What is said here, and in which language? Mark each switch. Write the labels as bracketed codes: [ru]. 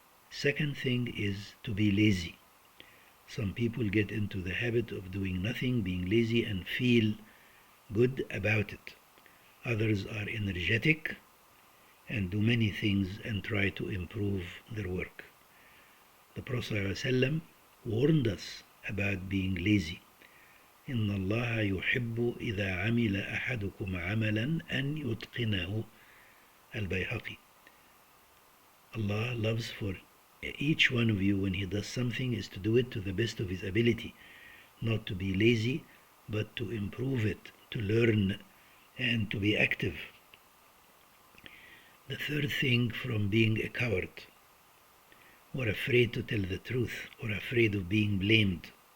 [en] Second thing is to be lazy. Some people get into the habit of doing nothing, being lazy, and feel good about it. Others are energetic and do many things and try to improve their work. The Prophet ﷺ warned us about being lazy. [ar] إن الله يحب إذا عمل أحدكم عملا أن يتقنه. البيهقي. [en] Allah loves for each one of you when he does something is to do it to the best of his ability, not to be lazy, but to improve it, to learn, and to be active. The third thing, from being a coward, or afraid to tell the truth, or afraid of being blamed.